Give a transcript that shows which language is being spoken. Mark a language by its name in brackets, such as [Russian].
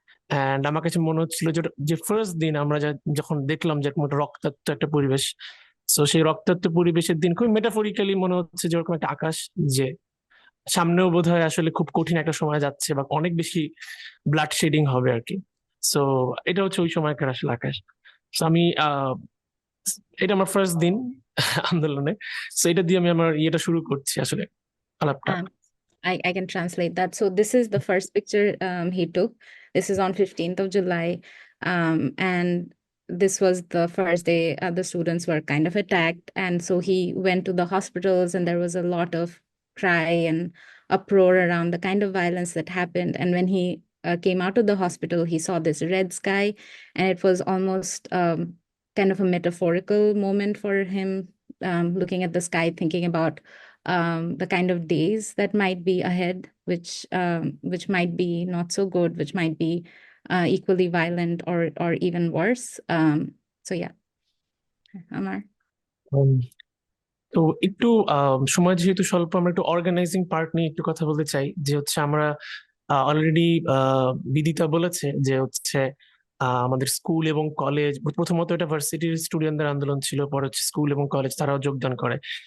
[Bangla] And আমার কাছে মনে হচ্ছিল যে ফার্স্ট দিন আমরা যখন দেখলাম যে এরকম একটা রক্তাক্ত একটা পরিবেশ, সো সেই রক্তাক্ত পরিবেশের দিন খুবই মেটাফরিক্যালি মনে হচ্ছে যে ওরকম একটা আকাশ, যে সামনেও বোধহয় আসলে খুব কঠিন একটা সময় যাচ্ছে বা অনেক বেশি ব্লাড শেডিং হবে আর কি। সো এটা হচ্ছে ওই সময়কার আসলে আকাশ। সো আমি এটা আমার ফার্স্ট দিন আন্দোলনে, সো এটা দিয়ে আমি আমার ইয়েটা শুরু করছি আসলে আলাপটা। [English] I can translate that. So this is the first picture he took. This is on 15th of July. And this was the first day the students were kind of attacked. And so he went to the hospitals, and there was a lot of cry and uproar around the kind of violence that happened. And when he came out of the hospital, he saw this red sky, and it was almost kind of a metaphorical moment for him, looking at the sky, thinking about the kind of days that might be ahead, which might be not so good, which might be equally violent or even worse. So yeah, Amar. [Bangla] তো একটু সময় যেহেতু স্বল্প, আমরা একটু organising part নিয়ে একটু কথা বলতে চাই। যে হচ্ছে আমরা অলরেডি বিদিতা বলেছে যে হচ্ছে আমাদের স্কুল এবং কলেজ, প্রথমত এটা ভার্সিটির স্টুডেন্টদের আন্দোলন ছিল, পরে হচ্ছে স্কুল এবং কলেজ তারাও যোগদান করে।